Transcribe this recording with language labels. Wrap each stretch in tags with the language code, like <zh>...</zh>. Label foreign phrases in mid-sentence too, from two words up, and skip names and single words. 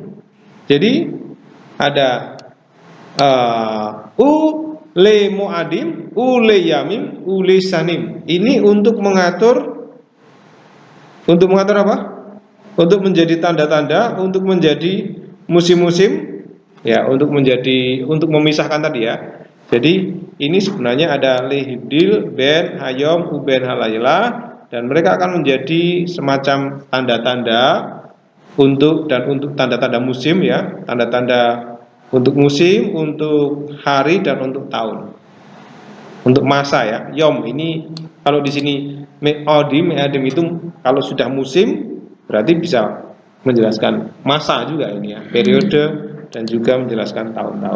<id>Jadi ada</id> <he>ולמועדים, ולימים, ולשנים.</he> <id>Ini untuk mengatur apa? Untuk menjadi tanda-tanda, untuk menjadi musim-musim, ya, untuk memisahkan tadi ya. Jadi ini sebenarnya ada</id> <he>להבדיל בין, היום ובין הלילה,</he> <id>dan mereka akan menjadi semacam tanda-tanda untuk tanda-tanda musim ya, tanda-tanda untuk musim, untuk hari, dan untuk tahun, untuk masa ya. Yom ini kalau di sini me'adim itu kalau sudah musim berarti bisa menjelaskan masa juga ini ya, periode, dan juga menjelaskan tahun-tahun.</id>